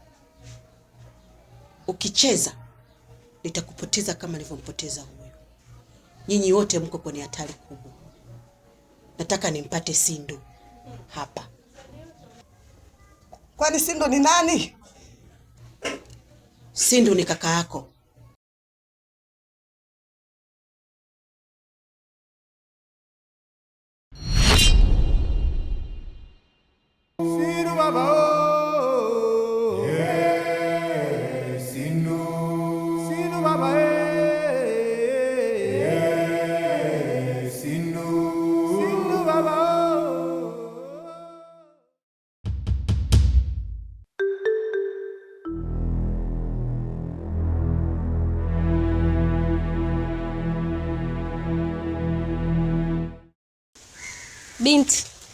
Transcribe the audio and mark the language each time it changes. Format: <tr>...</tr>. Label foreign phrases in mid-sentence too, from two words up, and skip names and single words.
<sw>Ukicheza nitakupoteza kama nilivyompoteza huyu. Nyinyi wote mko kwenye hatari kubwa. Nataka nimpate Sindu hapa. Kwani Sindu ni nani? Sindu ni kaka yako. Sindu baba Sindu baba Sindu baba. Binti.</sw>